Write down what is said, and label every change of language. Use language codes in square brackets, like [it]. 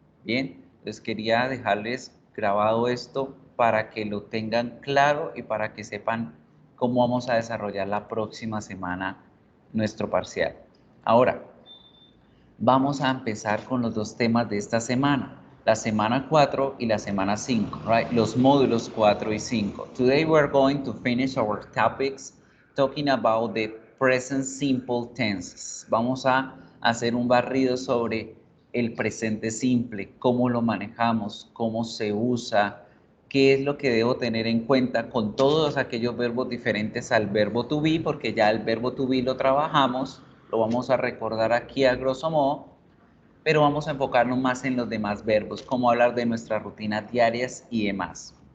[es] Bien, entonces quería dejarles grabado esto para que lo tengan claro y para que sepan cómo vamos a desarrollar la próxima semana nuestro parcial. Ahora, vamos a empezar con los dos temas de esta semana, la semana 4 y la semana 5, right? Los módulos 4 y 5. [en] Today we're going to finish our topics talking about the present simple tenses. [es] Vamos a hacer un barrido sobre el presente simple, cómo lo manejamos, cómo se usa, qué es lo que debo tener en cuenta con todos aquellos verbos diferentes al verbo to be, porque ya el verbo to be lo trabajamos, lo vamos a recordar aquí a grosso modo, pero vamos a enfocarnos más en los demás verbos, cómo hablar de nuestras rutinas diarias y demás.